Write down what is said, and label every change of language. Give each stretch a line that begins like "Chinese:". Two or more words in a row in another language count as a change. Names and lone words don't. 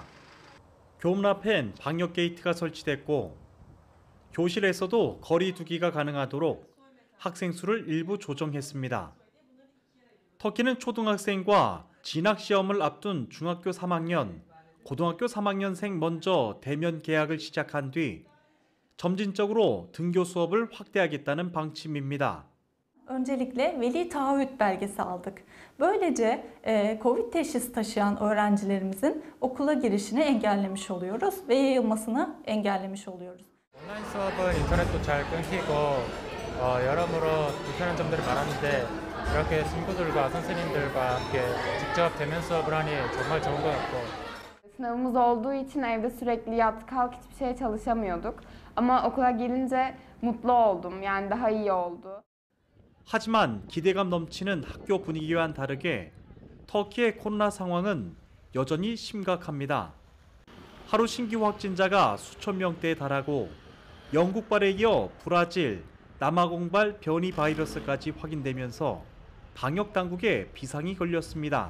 Korean: 교문 앞엔 방역 게이트가 설치됐고 교실에서도 거리 두기가 가능하도록 학생 수를 일부 조정했습니다. 터키는 초등학생과 진학 시험을 앞둔 중학교 3학년, 고등학교 3학년생 먼저 대면 개학을 시작한 뒤 점진적으로 등교 수업을 확대하겠다는 방침입니다.
Turkish: Öncelikle veli taahhüt belgesi aldık. Böylece Covid teşhisi taşıyan öğrencilerimizin okula girişini engellemiş oluyoruz ve yayılmasını engellemiş oluyoruz.
Korean: 온라인 수업은 인터넷도 잘 끊기고 여러모로 불편한 점들이 많았는데 이렇게 친구들과 선생님들과 함께 직접 대면 수업을 하니 정말 좋은 것 같고.
Turkish: Sınavımız olduğu için evde sürekli yat kalk hiçbir şeye çalışamıyorduk. Ama okula gelince mutlu oldum. Yani daha iyi oldu.
Korean: 하지만 기대감 넘치는 학교 분위기와는 다르게 터키의 코로나 상황은 여전히 심각합니다. 하루 신규 확진자가 수천 명대에 달하고 영국발에 이어 브라질, 남아공발 변이 바이러스까지 확인되면서 방역 당국에 비상이 걸렸습니다.